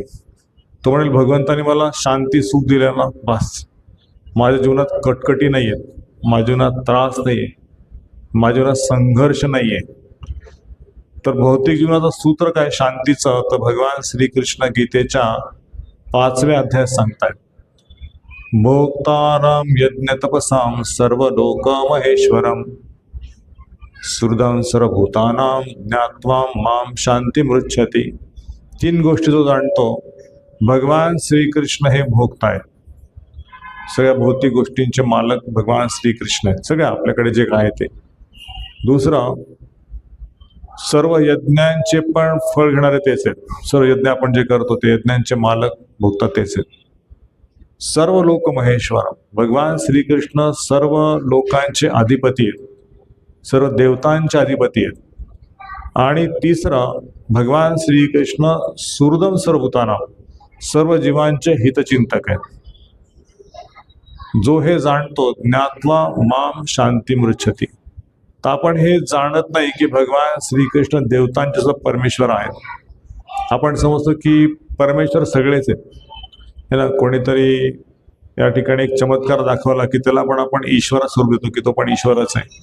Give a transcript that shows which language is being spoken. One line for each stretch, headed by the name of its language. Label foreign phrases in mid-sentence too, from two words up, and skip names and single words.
Marathi: तो म्हणेल भगवंताने मला शांती सुख दिलं ना, बस. माझ्या जीवनात कटकटी नाही आहेत, माझ्या जीवनात त्रास नाही आहे, माझ्या जीवनात संघर्ष नाही आहे. तर भौतिक जीवनाचं सूत्र काय शांतीचं? तर भगवान श्रीकृष्ण गीतेच्या 5व्या अध्यायात सांगतायत,
Sanskrit: भोक्तारं यज्ञ तपसां सर्वलोक महेश्वरम सुहृदं सर्वभूतानां ज्ञात्वा मां शांतिमृच्छति.
Marathi: 3 गोष्टी जो जाणतो, भगवान श्रीकृष्ण हे भोगतायत. सगळ्या भौतिक गोष्टींचे मालक भगवान श्रीकृष्ण आहेत, सगळ्या आपल्याकडे जे काय ते. दुसरं, सर्व यज्ञांचे पण फळ घेणारे तेच आहेत. सर्व यज्ञ आपण जे करतो ते यज्ञांचे मालक भोगतात तेच आहेत. सर्व लोक महेश्वर, भगवान श्रीकृष्ण सर्व लोकांचे अधिपती आहेत, सर्व देवतांचे अधिपती आहेत. आणि तिसरं, भगवान श्रीकृष्ण
Sanskrit: सुहृदं सर्वभूतानां,
Marathi: सर्व जीवांचे हितचिंतक आहेत. जो हे जाणतो,
Sanskrit: ज्ञात्वा माम शांतिमृच्छति.
Marathi: तर आपण हे जाणत नाही की भगवान श्रीकृष्ण देवतांचे सुद्धा परमेश्वर आहेत. आपण समजतो की परमेश्वर सगळेच आहेत,
Hindi: है ना.
Marathi: कोणीतरी या ठिकाणी एक चमत्कार दाखवला की त्याला पण आपण ईश्वर स्वरूप देतो की तो पण ईश्वरच आहे.